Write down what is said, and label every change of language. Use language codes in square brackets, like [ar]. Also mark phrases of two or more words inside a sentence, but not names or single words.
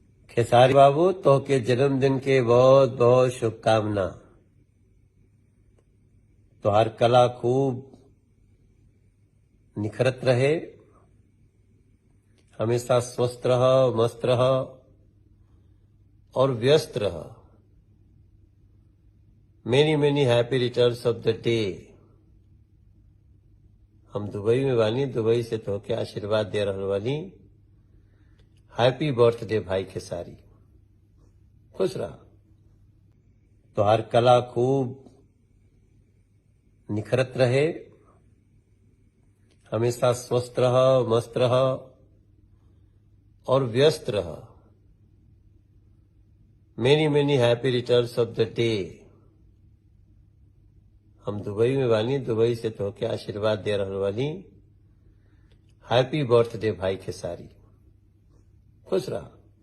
[bho] खेसारी बाबू तो के जन्मदिन के बहुत बहुत शुभकामना। तोहार कला खूब निखरत रहे, हमेशा स्वस्थ रह, मस्त रह और व्यस्त रह। [en] many many happy returns of the day. [bho] हम दुबई में बानी, दुबई से तोहके आशीर्वाद दे रहल बानी। [en] happy birthday [bho] भाई खेसारी, खुश रहा। तोहार कला खूब निखरत रहे, हमेशा स्वस्थ रह, मस्त रह और व्यस्त रह। [en] many many happy returns of the day. [bho] हम दुबई में बानी, दुबई से तोहके आशीर्वाद दे रहल बानी। [en] happy birthday [bho] भाई खेसारी, खुश रहा।